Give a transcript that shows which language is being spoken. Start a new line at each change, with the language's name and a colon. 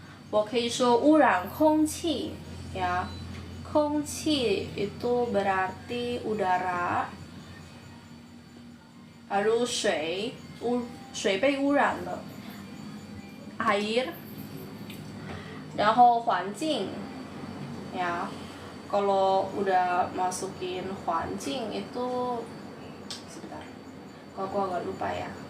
Chinese: 我可以说污染空气 ya.
Indonesian: 空气 itu berarti udara.
Chinese: Lalu 水被污染了 air. 然后环境
Indonesian: ya. Kalau udah masukin 环境 itu sebentar. Kok aku agak lupa ya.